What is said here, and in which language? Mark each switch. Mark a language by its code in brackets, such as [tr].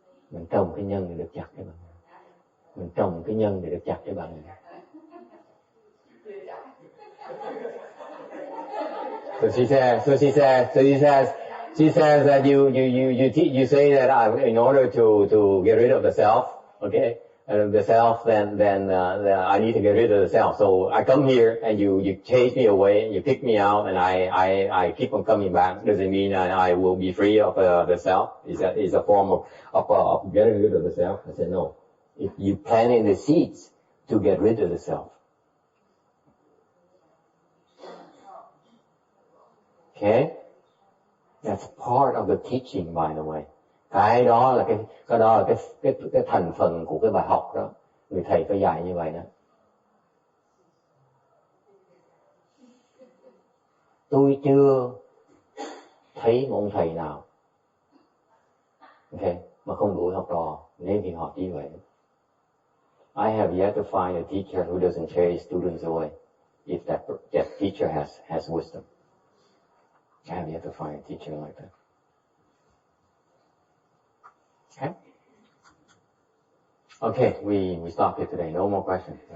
[vi] Mình trồng cái nhân để được chặt cái bạn. Mình trồng cái nhân để được chặt cái bạn. [en] So she says that you say that in order to get rid of the self, okay, and the self, then I need to get rid of the self. So I come here and you chase me away, you kick me out, and I keep on coming back. Does it mean I will be free of the self? Is a form of getting rid of the self? I said no. If you planting the seeds to get rid of the self. Okay? That's part of the teaching, by the way. [vi] Cái đó là cái thành phần của cái bài học đó. Người thầy phải dạy như vậy đó. Tôi chưa thấy một ông thầy nào, okay, mà không đuổi học trò nên thì họ chỉ vậy. [en] I have yet to find a teacher who doesn't chase students away, if that teacher has wisdom. I have yet to find a teacher like that. Okay? Okay, we stop here today. No more questions.